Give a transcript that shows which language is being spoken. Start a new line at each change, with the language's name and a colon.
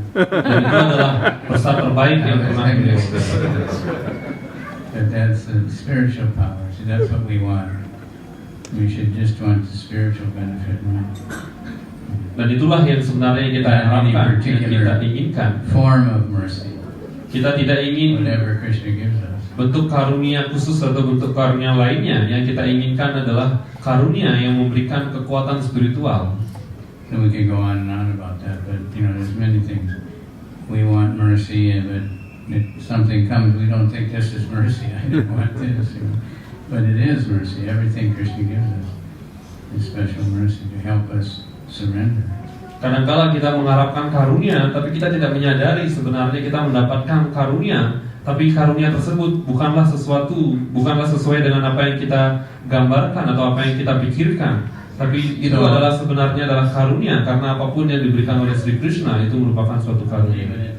Indonesian: Dan itu adalah prasad terbaik yang pernah beliau.
English: But that's the spiritual power. So that's what we want. We should just want the spiritual benefit, right?
Indonesian: Dan itulah yang sebenarnya kita harapkan, yang kita inginkan.
English: Form of mercy.
Indonesian: Kita tidak ingin
English: Whatever Krishna gives us.
Indonesian: bentuk karunia khusus atau bentuk karunia lainnya. Yang kita inginkan adalah karunia yang memberikan kekuatan spiritual.
English: So we could go on and on about that, but there's many things. We want mercy, but if something comes, we don't think this is mercy. I don't want this, but it is mercy. Everything Krishna gives us is special mercy to help us surrender.
Indonesian: Kadang-kala kita mengharapkan karunia, tapi kita tidak menyadari sebenarnya kita mendapatkan karunia, tapi karunia tersebut bukanlah sesuai dengan apa yang kita gambarkan atau apa yang kita pikirkan. Tapi itu adalah sebenarnya adalah karunia, karena apapun yang diberikan oleh Sri Krishna itu merupakan suatu karunia.